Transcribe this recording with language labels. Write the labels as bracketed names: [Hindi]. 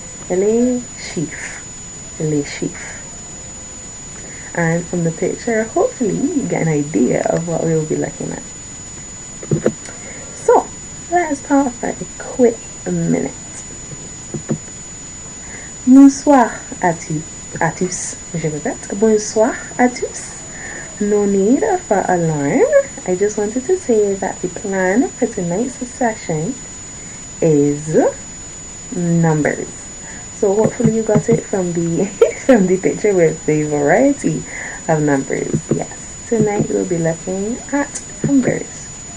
[French] Les chiffres. Les chiffres. [English] And from the picture, hopefully you get an idea of what we will be looking at. So, let's talk for a quick minute. [French] Bonsoir à tous. Je répète, bonsoir à tous. [English] No need for alarm. I just wanted to say that the plan for tonight's session is numbers. So hopefully you got it from the from the picture with the variety of numbers. Yes, tonight we'll be looking at numbers.